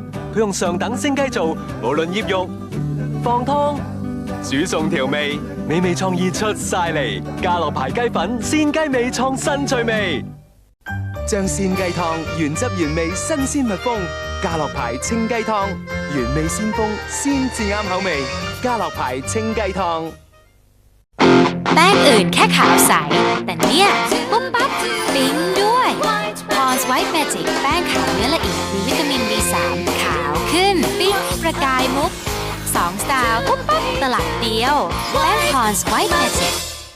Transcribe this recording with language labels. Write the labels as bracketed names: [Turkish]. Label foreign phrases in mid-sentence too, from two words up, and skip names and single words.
[Cantonese] 佢用上等鮮雞做，無論醃肉、放湯、煮餸調味，美味創意出晒嚟。家樂牌雞粉，鮮雞味創新趣味。將鮮雞湯原汁原味新鮮密封，家樂牌清雞湯原味鮮豐，先至啱口味。家樂牌清雞湯。 [Thai] แป้งอื่นแค่ขาวใสแต่เนี่ยปุ๊บปั๊บปิ๊งด้วย Pond's White Magic แป้งขาวเนื้อละเอียดมีวิตามิน B3 ขาวขึ้นปิ๊งประกายมุกใส 2 สไตล์ปุ๊บปั๊บตลับเดียวแป้ง Pond's White Magic